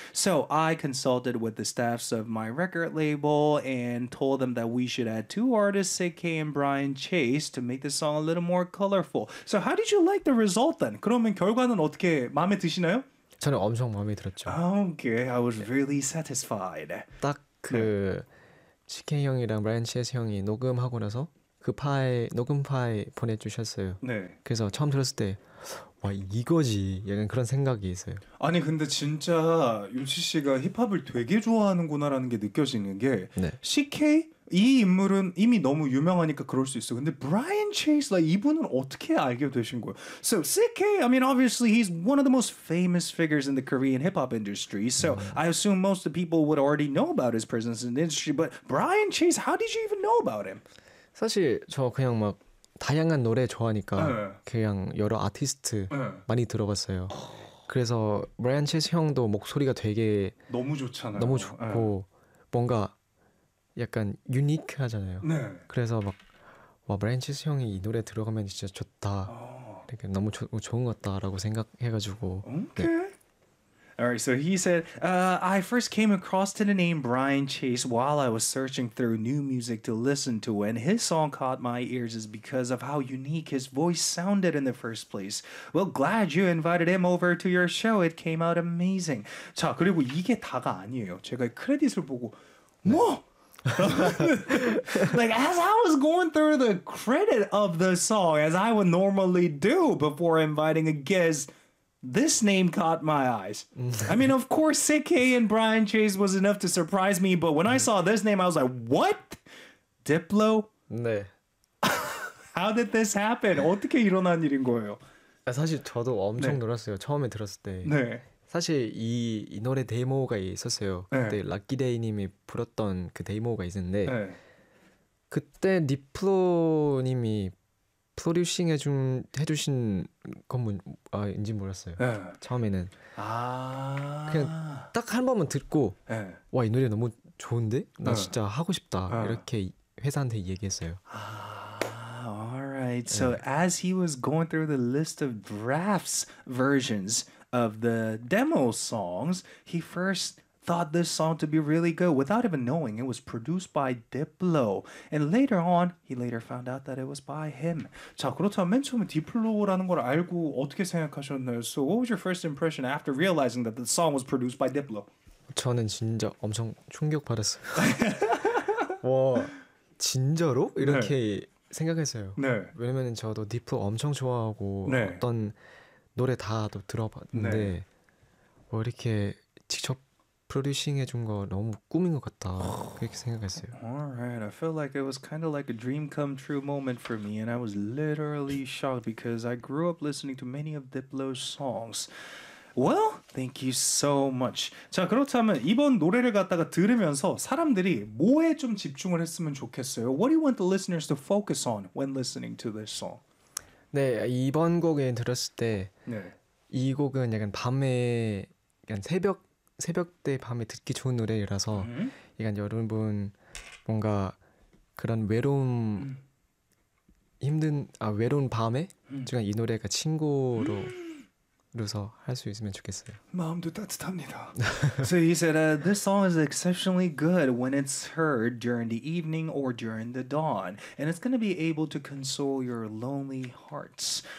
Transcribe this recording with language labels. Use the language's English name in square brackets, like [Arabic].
[English] So I consulted with the staffs of my record label and told them that we should add two artists, CK and Brian Chase, to make the song a little more colorful. So how did you like the result then? [Korean] 그러면 결과는 어떻게 마음에 드시나요? 저는 엄청 마음에 들었죠. [English] Okay, I was really satisfied. [Korean] 딱 그 CK 형이랑 Brian Chase 형이 녹음하고 나서 그 파일 녹음 파일 보내주셨어요. 네. 그래서 처음 들었을 때 와 이거지 약간 그런 생각이 있어요. 아니 근데 진짜 유치 씨가 힙합을 되게 좋아하는구나라는 게 느껴지는 게 네. CK 이 인물은 이미 너무 유명하니까 그럴 수 있어. 근데 브라이언 체이스 like, 이분은 어떻게 알게 되신 거예요? [English] So CK, I mean obviously he's one of the most famous figures in the Korean hip-hop industry. So I assume most of the people would already know about his presence in the industry. But Brian Chase, how did you even know about him? [Korean] 사실 저 그냥 막 다양한 노래 좋아하니까 그냥 여러 아티스트 많이 들어봤어요. 그래서 브라이언 체이스 형도 목소리가 되게 너무 좋잖아요. 너무 좋고 뭔가 약간 유니크하잖아요. 네. 그래서 막 와 브랜치스 형이 이 노래 들어가면 진짜 좋다. 이렇게 너무 좋은 것 같다라고 생각해가지고. [English] Okay. 네. Alright, so he said, I first came across to the name Brian Chase while I was searching through new music to listen to, and his song caught my ears is because of how unique his voice sounded in the first place. Well, glad you invited him over to your show. It came out amazing. [Korean] 자, 그리고 이게 다가 아니에요. 제가 크레딧을 보고 뭐? 네. [English] like as I was going through the credit of the song as I would normally do before inviting a guest this name caught my eyes I mean of course CK and Brian Chase was enough to surprise me but when I saw this name I was like what? Diplo? [Korean] 네 [English] How did this happen? [Korean] 어떻게 일어난 일인 거예요? 사실 저도 엄청 네. 놀랐어요 처음에 들었을 때 네 사실 이 노래 데모가 있었어요. 그때 락기데이 님이 불렀던 그 데모가 있었는데 에. 그때 니플로 님이 프로듀싱 해주신 건 뭔지 몰랐어요. 에. 처음에는 아~ 그냥 딱 한 번만 듣고 와 이 노래 너무 좋은데? 나 진짜 하고 싶다 에. 이렇게 회사한테 얘기했어요. [English] 아~ Alright, so 에. as he was going through the list of drafts versions of the demo songs, he first thought this song to be really good without even knowing it was produced by Diplo. And later on, he later found out that it was by him. [Korean] 자, 그렇다면 맨 처음에 Diplo라는 걸 알고 어떻게 생각하셨나요? [English] So what was your first impression after realizing that the song was produced by Diplo? [Korean] 저는 진짜 엄청 충격받았어요. 와, 진짜로? 이렇게 네. 생각했어요. 네. 왜냐면 저도 Diplo 엄청 좋아하고 네. 어떤 노래 다 들어봤는데 네. 뭐 이렇게 직접 프로듀싱 해준 거 너무 꿈인 것 같다 그렇게 생각했어요. [English] Alright, I felt like it was kind of like a dream come true moment for me, and I was literally shocked because I grew up listening to many of Diplo's songs. Well, thank you so much. [Korean] 자 그렇다면 이번 노래를 갖다가 들으면서 사람들이 뭐에 좀 집중을 했으면 좋겠어요. [English] What do you want the listeners to focus on when listening to this song? [Korean] 네 이번 곡에 들었을 때 네. 이 곡은 약간 밤에 약간 새벽 때 밤에 듣기 좋은 노래라서 약간 여러분 뭔가 그런 외로움 힘든 외로운 밤에 제가 이 노래가 친구로 그래서 할 수 있으면 좋겠어요. 마음도 따뜻합니다. [English] So he said, this song is exceptionally good when it's heard during the evening or during the dawn, and it's going to be able to console your lonely hearts.